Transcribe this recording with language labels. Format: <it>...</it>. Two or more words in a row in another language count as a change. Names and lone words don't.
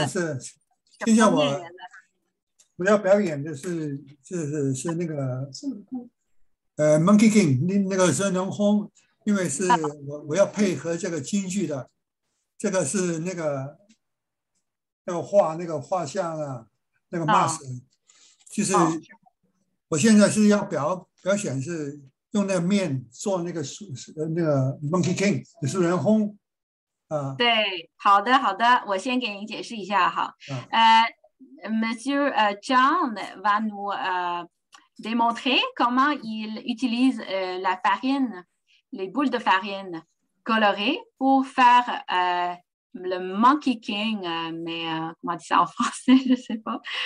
<zh>是。现在我要表演的是那个</zh> <en>Monkey King</en> <zh>那个孙悟空，因为是我要配合这个京剧的，这个是那个画像啊，那个 mask， 就是我现在是要表现是用那个面做那个</zh> <en>Monkey King</en> <zh>孙悟空啊。对，好的，我先给您解释一下哈。</zh> <fr>Monsieur John va nous démontrer comment il utilise la farine, les boules de farine colorées pour faire le</fr> <en>Monkey King,</en> <fr>mais comment on dit ça en français, je ne sais pas.</fr>